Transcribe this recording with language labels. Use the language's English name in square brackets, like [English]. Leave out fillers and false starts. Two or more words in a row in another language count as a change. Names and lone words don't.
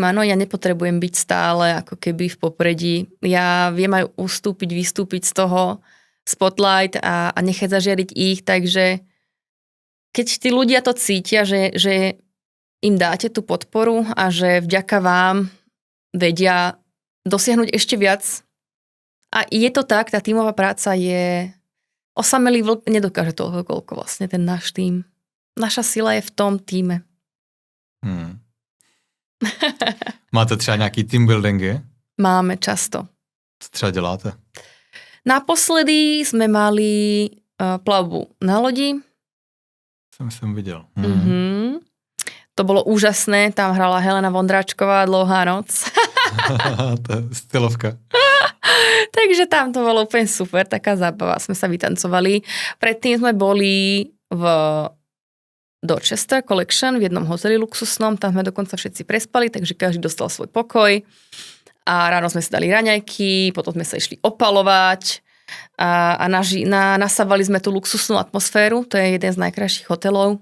[Slovak] Áno, ja nepotrebujem byť stále ako keby v popredí. Ja viem aj vystúpiť z toho spotlight a nechať zažiariť ich, takže keď tí ľudia to cítia, že im dáte tú podporu a že vďaka vám vedia dosiahnuť ešte viac. A je to tak, tá tímová práca je osamelý vlk nedokáže toho, koľko vlastne ten náš tým. Naša sila je v tom týme. [Czech] Máte třeba nějaký [English] team buildingy? [Slovak] Máme často. [Czech] Co třeba děláte? [Slovak] Naposledy sme mali plavbu na lodi. [Czech] Jsem viděl. [Slovak] To bolo úžasné, tam hrala Helena Vondráčková Dlouhá noc. [Czech] To je stylovka. [Slovak] Takže tam to bolo úplne super, taká zábava, sme sa vytancovali. Predtým sme boli v Dorchester Collection v jednom hoteli luxusnom, tam sme dokonca všetci prespali, takže každý dostal svoj pokoj a ráno sme si dali raňajky, potom sme sa išli opalovať a nasávali sme tú luxusnú atmosféru, to je jeden z najkrajších hotelov.